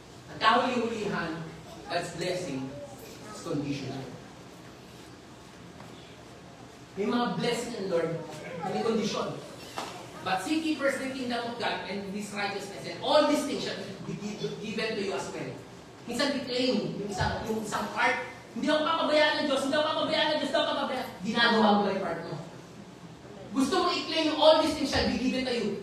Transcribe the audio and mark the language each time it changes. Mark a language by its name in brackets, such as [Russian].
[Filipino] At kahuli-hulihan, [English] God's blessing is conditional. [Filipino] May mga blessing ng Lord na may condition. [English] But seek ye first the kingdom of God and His righteousness, and all these things shall be given to you as well. [Filipino] Minsan di-claim yung isang part. Hindi ako papabayaan ng Diyos, hindi ako papabayaan ng Diyos, hindi ako papabayaan. Ginagawa mo ba yung part mo? Gusto mo i-claim yung [English] all these things shall be given to you.